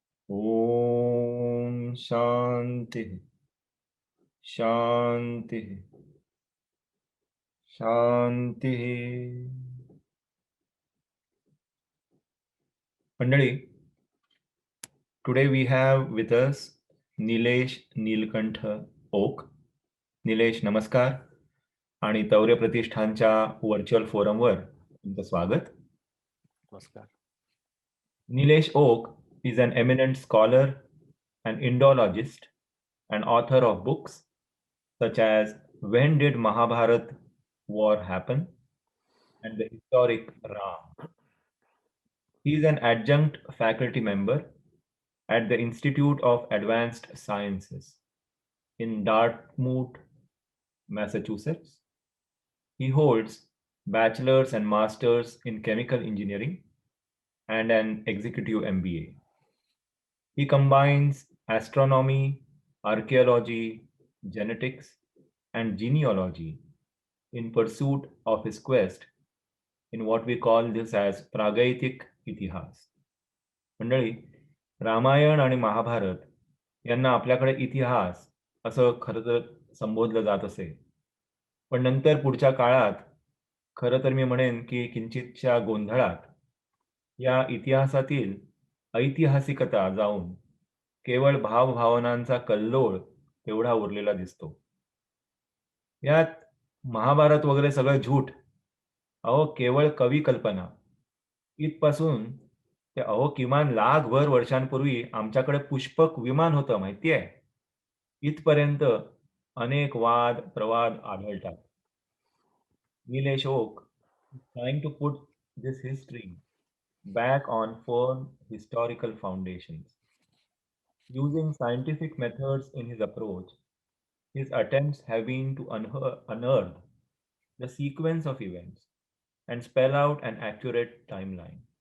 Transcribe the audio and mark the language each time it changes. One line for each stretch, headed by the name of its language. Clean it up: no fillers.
Sanskrit: ॐ शान्तिः शान्तिः शान्तिः.
English: मंडळी, today we have with us Nilesh Neelkanth Oak.
Marathi: Nilesh, नमस्कार आणि तौर्य प्रतिष्ठानच्या व्हर्च्युअल फोरमवर तुमचं स्वागत. नमस्कार.
English: Nilesh Oak is an eminent scholar, an Indologist, and author of books such as When Did Mahabharat War Happen and The Historic Ram. He is an adjunct faculty member at the Institute of Advanced Sciences in Dartmouth, Massachusetts. He holds bachelor's and master's in chemical engineering and an executive MBA. He combines astronomy, archaeology, genetics, and genealogy in pursuit of his quest in what we call this as
Marathi: प्रागैतिक इतिहास. मंडळी, रामायण आणि महाभारत यांना आपल्याकडे इतिहास असं खरं तर संबोधलं जात असे. पण नंतर पुढच्या काळात खरं तर मी म्हणेन की किंचितच्या गोंधळात या इतिहासातील ऐतिहासिकता जाऊन केवळ भावभावनांचा कल्लोळ एवढा उरलेला दिसतो. यात महाभारत वगैरे सगळं झूट, अहो केवळ कवी कल्पना इथपासून ते अहो किमान लाखभर वर्षांपूर्वी आमच्याकडे पुष्पक विमान होतं माहितीये, इथपर्यंत अनेक वाद प्रवाद आढळतात.
English: Nilesh Oak trying to put this history back on firm historical foundations. Using scientific methods in his approach, his attempts have been to unearth the sequence of events and spell out an accurate timeline.